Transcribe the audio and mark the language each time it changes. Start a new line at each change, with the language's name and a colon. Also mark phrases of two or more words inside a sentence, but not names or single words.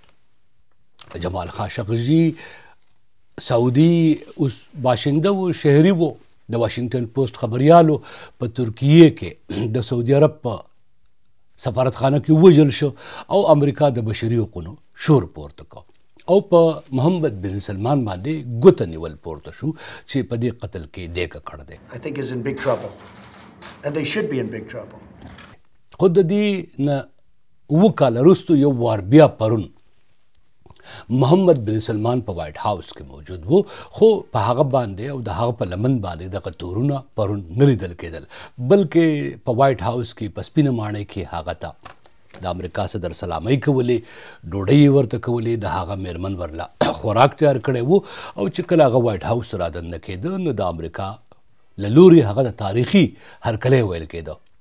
Pashto: جمال خاشقجي سعودي اوس باشنده و، شهري و، د واشنگټن پوسټ خبریالو په ترکیې کې د سعودي عرب په سفارتخانه کې ووژل شو او امریکا د بشري حقوقو شور پورته کړ او په محمد بن سلمان باندې ګوته نیول پورته شو چې په دې قتل کې دی ککړ دی.
English: I think is in big trouble and they should be in big trouble.
Pashto: خو د دې نه 2 کاله وروسته یو وار بیا پرون محمد بن سلمان په وایټ هاوس کې موجود و، خو په هغه باندې او د هغه په لمن باندې دغه تورونه پرون نه لیدل کېدل، بلکې په وایټ هاوس کې په سپینه ماڼۍ کې هغه ته د امریکا صدر سلامۍ کولې، ډوډۍ یې ورته کولې، د هغه میرمن ورله خوراک تیار کړی و او چې کله هغه وایټ هاوس را دننه کېده نو د امریکا له لورې هغه د تاریخي هرکلی ویل کېده.